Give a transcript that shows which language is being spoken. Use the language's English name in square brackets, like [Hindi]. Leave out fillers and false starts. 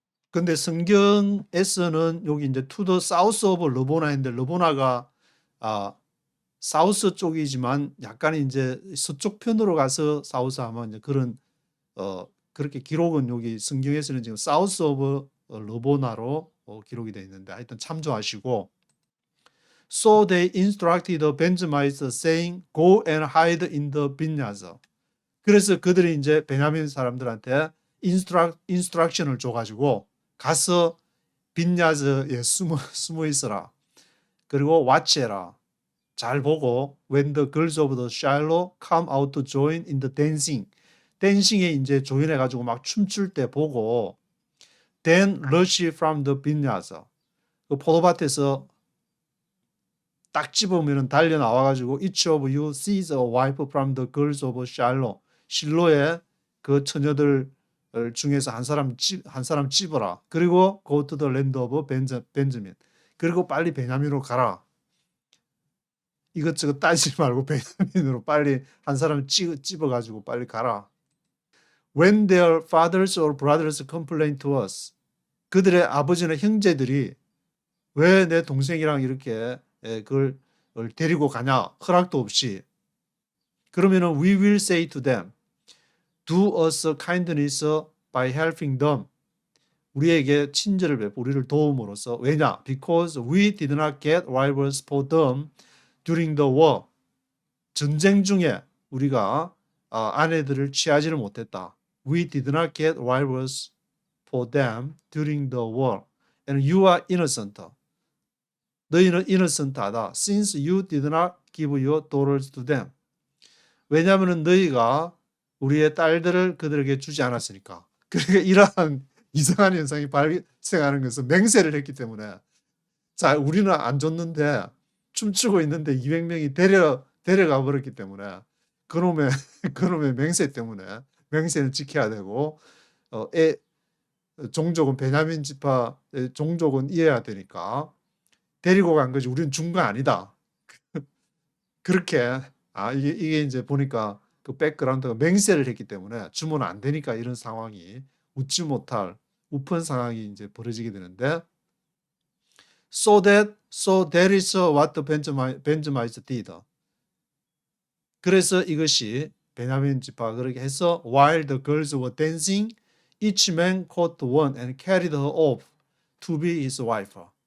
[Korean] 근데 성경에서는 여기 이제 to the south of 르보나인데 르보나가 사우스 쪽이지만 약간 이제 서쪽 편으로 가서 사우스 하면 이제 그런 그렇게 기록은 여기 성경에서는 지금 사우스 오브 르보나로 기록이 되어 있는데 하여튼 참조하시고 [English] So they instructed the Benjamites saying go and hide in the vineyards. [Korean] 그래서 그들이 이제 베냐민 사람들한테 인스트럭션을 줘가지고 가서 빈야즈에 숨어 있어라. 그리고 watch해라. 잘 보고 [English] when the girls of the Shiloh come out to join in the dancing. [Korean] 댄싱에 이제 조인해가지고 막 춤출 때 보고 [English] then rush from the vineyards. [Korean] 그 포도밭에서 딱 집으면 달려 나와가지고 [English] each of you sees a wife from the girls of Shiloh. [Korean] 실로의 그 처녀들 중에서 한 사람 집어라. 그리고 [English] go to the land of Benjamin. [Korean] 그리고 빨리 베냐민으로 가라. 이것저것 따지지 말고 베냐민으로 빨리 한 사람 집어가지고 빨리 가라. [English] When their fathers or brothers complain to us. [Korean] 그들의 아버지나 형제들이 왜 내 동생이랑 이렇게 그걸 데리고 가냐. 허락도 없이. 그러면은 [English] we will say to them. do us a kindness by helping them. [Korean] 우리에게 친절을 베풀 우리를 도움으로써. 왜냐? [English] Because we did not get rivals for them during the war. [Korean] 전쟁 중에 우리가 아내들을 취하지를 못했다. [English] We did not get rivals for them during the war. And you are innocent. [Korean] 너희는 innocent하다. [English] Since you did not give your daughters to them. [Korean] 왜냐하면 너희가 우리의 딸들을 그들에게 주지 않았으니까. 그러니까 이러한 이상한 현상이 발생하는 것은 맹세를 했기 때문에. 자, 우리는 안 줬는데 춤추고 있는데 200명이 데려가 버렸기 때문에 그놈의 맹세 때문에 맹세는 지켜야 되고 종족은 베냐민 지파 종족은 이해해야 되니까 데리고 간 거지 우리는 준 거 아니다. 그렇게 이게 이제 보니까 그 백그라운드가 맹세를 했기 때문에 주면 안 되니까 이런 상황이 웃지 못할 우픈 상황이 이제 벌어지게 되는데 [English] so that is what the Benjamites did. [Korean] 그래서 이것이 베냐민 지파가 그렇게 해서 [English] while the girls were dancing, each man caught one and carried her off to be his wife.